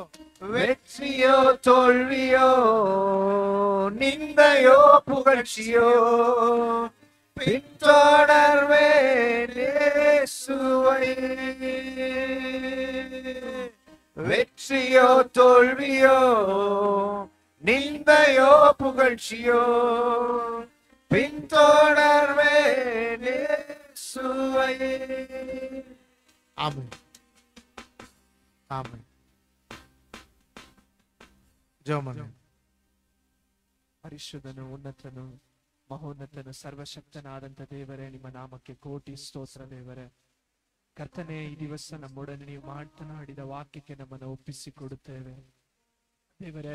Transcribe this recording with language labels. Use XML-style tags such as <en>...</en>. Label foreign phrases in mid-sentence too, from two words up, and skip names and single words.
<ta>வெற்றியோ தோல்வியோ நிந்தையோ புகழ்ச்சியோ பின்தொடர்வேன் இயேசுவை வெற்றியோ தோல்வியோ நிந்தையோ புகழ்ச்சியோ பின்தொடர்வேன் இயேசுவை ஆமென் ஆமென் ಜೋಮನ</ta> <kn>ಪರಿಶುದ್ಧನು ಉನ್ನತನು ಮಹೋನ್ನತನು ಸರ್ವಶಕ್ತನಾದಂತ ದೇವರೇ, ನಿಮ್ಮ ನಾಮಕ್ಕೆ ಕೋಟಿ ಸ್ತೋತ್ರ ದೇವರೇ. ಕರ್ತನೆ, ಈ ದಿವಸ ನಮ್ಮೊಡನೆ ನೀವು ಮಾತನಾಡಿದ ವಾಕ್ಯಕ್ಕೆ ನಮ್ಮನ್ನು ಒಪ್ಪಿಸಿಕೊಡುತ್ತೇವೆ ದೇವರೇ.</kn>